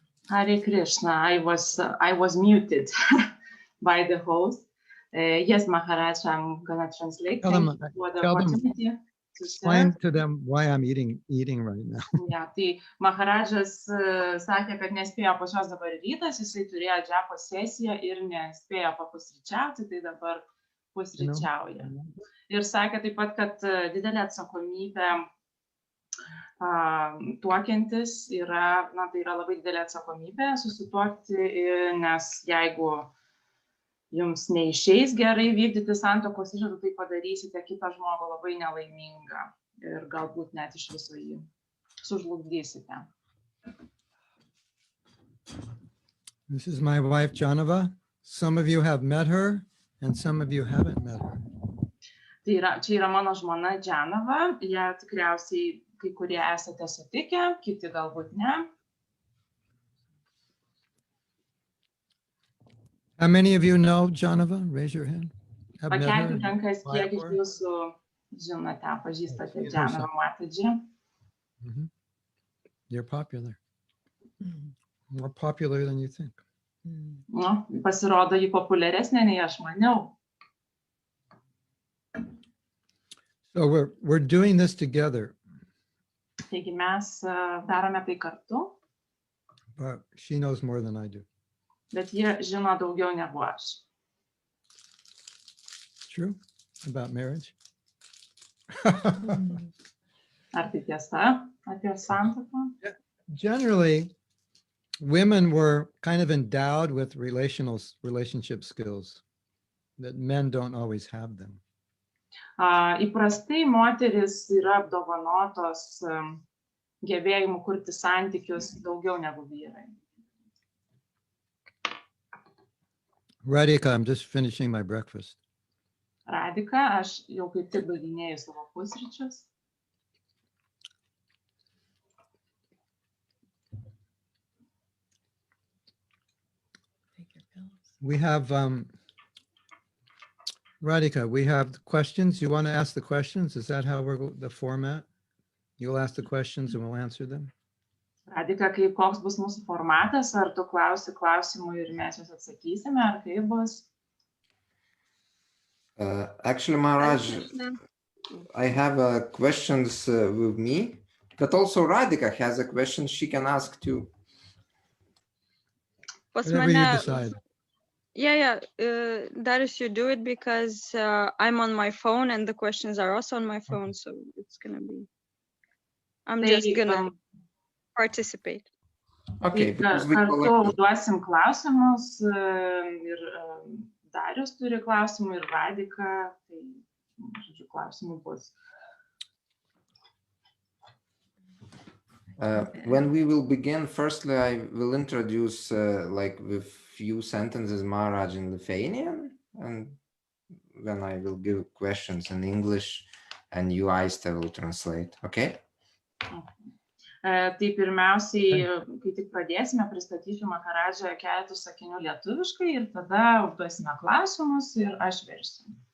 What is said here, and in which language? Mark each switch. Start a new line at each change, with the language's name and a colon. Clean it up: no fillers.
English: Hare Krishna, I was muted by the host. Yes, Maharaj, I'm gonna translate. Tell them, explain to them why I'm eating right now.
Lithuanian: Ja, tai Maharadžas sakė, kad nespėjo pas juos dabar rytas, jisai turėjo džapo sesiją ir nespėjo papusryčiauti, tai dabar pusryčiauja. Ir sakė taip pat, kad didelė atsakomybė tuokiantis yra, na, tai yra labai didelė atsakomybė susituokti, nes jeigu jums neišeis gerai vykdyti santuokos įžadų, tai padarysite kitą žmogų labai nelaimingą ir galbūt net iš viso jį sužlugdysite.
English: This is my wife, Jahnava. Some of you have met her and some of you haven't met her.
Lithuanian: Čia yra mano žmona Jahnava, ją tikriausiai kai kurie esate sutikę, kiti galbūt ne.
English: How many of you know Jahnava? Raise your hand.
Lithuanian: Pakelkite rankas, kiek iš jūsų žinote, pažįstate Jahnava Mataji.
English: You're popular. More popular than you think.
Lithuanian: Nu, pasirodo, ji populiaresnė nei aš maniau.
English: So we're doing this together.
Lithuanian: Taigi mes darome tai kartu.
English: But she knows more than I do.
Lithuanian: Bet jie žino daugiau negu aš.
English: True? About marriage?
Lithuanian: Ar tai tiesa apie santuoką?
English: Generally, women were kind of endowed with relationship skills that men don't always have them.
Lithuanian: Įprastai moteris yra apdovanotos gebėjimu kurti santykius daugiau negu vyrai.
English: Radhika, I'm just finishing my breakfast.
Lithuanian: Radhika, aš jau kaip tik baiginėju savo pusryčius.
English: We have, Radhika, we have questions. You want to ask the questions? Is that how the format? You'll ask the questions and we'll answer them?
Lithuanian: Radhika, kaip koks bus mūsų formatas? Ar tu klausi klausimų ir mes juos atsakysime, ar kaip bus?
English: Actually, Maharaj, I have questions with me, but also Radhika has a question she can ask too. Whatever you decide. Yeah. Darius, you do it because I'm on my phone and the questions are also on my phone, so it's gonna be. I'm just gonna participate. Okay, because we
Lithuanian: Kartu
English: collected.
Lithuanian: užduosim klausimus ir Darius turi klausimų ir Radika, tai, žodžiu, klausimų bus.
English: When we will begin, firstly, I will introduce like with few sentences Maharaj in Lithuanian, and then I will give questions in English, and you, Aiste, will translate. Okay?
Lithuanian: Tai pirmiausiai, kai tik pradėsime, pristatysiu Maharadžą keletų sakinių lietuviškai ir tada užduosime klausimus ir aš versiu.